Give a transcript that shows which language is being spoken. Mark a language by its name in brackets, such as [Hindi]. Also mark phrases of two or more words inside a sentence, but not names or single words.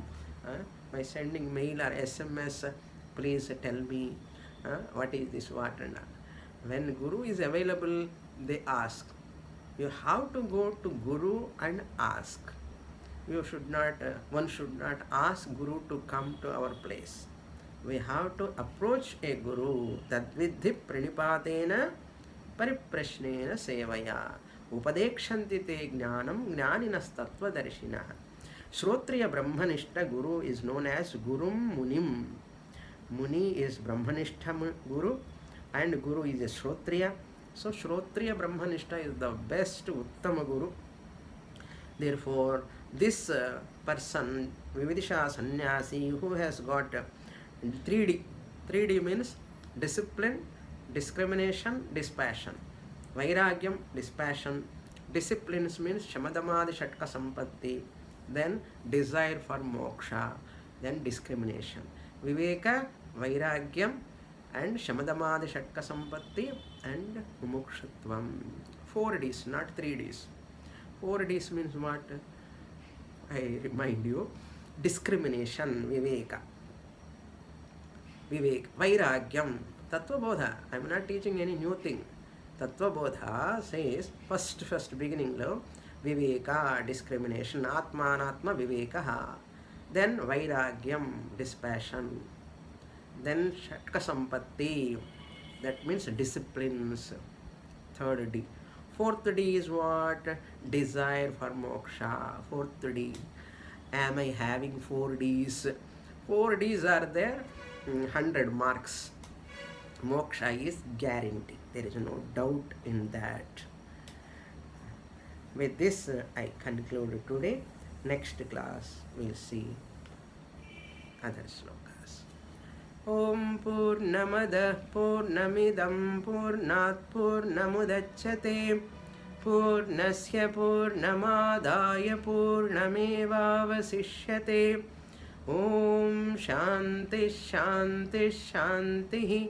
[English] By sending mail or SMS, please tell me what is this, what and all. When Guru is available, they ask. You have to go to Guru and ask. You should not. One should not ask Guru to come to our place. We have to approach a Guru. [Sanskrit] तद्विद्धि प्रणिपातेन परिप्रश्नेन सेवया उपदेक्ष्यन्ति ते ज्ञानं ज्ञानिनस् तत्त्वदर्शिन. श्रोत्रिय ब्रह्मनिष्ठ गुरु [English] is known as [Sanskrit] गुरुं मुनिम्. [English] Muni is [Sanskrit] ब्रह्मनिष्ठ गुरु [English] and Guru is a Shrotriya. So [Sanskrit] श्रोत्रिय ब्रह्मनिष्ठ [English] is the best [Sanskrit] उत्तम गुरु. [English] Therefore, This person, [Sanskrit] विविदिषा संन्यासी, [English] who has got 3D. 3D means discipline, discrimination, dispassion. Vairagyam, dispassion. Disciplines means [Sanskrit] शमदमादि षट्क सम्पत्ति. [English] Then desire for moksha. Then discrimination. [Sanskrit] विवेक, वैराग्यम्, and शमदमादि षट्क सम्पत्ति and मुमुक्षत्वम्. [English] 4 Ds, not 3 Ds. 4 Ds means what? I remind you. Discrimination, viveka. [Sanskrit] विवेक, वैराग्यम्, तत्त्वबोध. [English] I am not teaching any new thing. Tattvabodha says first beginning lo viveka, discrimination, [Sanskrit] आत्मानात्म विवेकः. [English] Then vairagyam, dispassion. Then [Sanskrit] षट्क सम्पत्ति, [English] that means disciplines. 3rd D. 4th D is what? Desire for moksha. 4th D. Am I having 4 Ds? 4 Ds are there. 100 marks. Moksha is guaranteed. There is no doubt in that. With this, I conclude today. Next class, we'll see other slokas. [Sanskrit] ॐ पूर्णमद पूर्णमिदं पूर्णात् पूर्णमुदच्यते पूर्णस्य पूर्णमादाय पूर्णमेवावशिष्यते. ॐ शान्ति शान्ति शान्ति.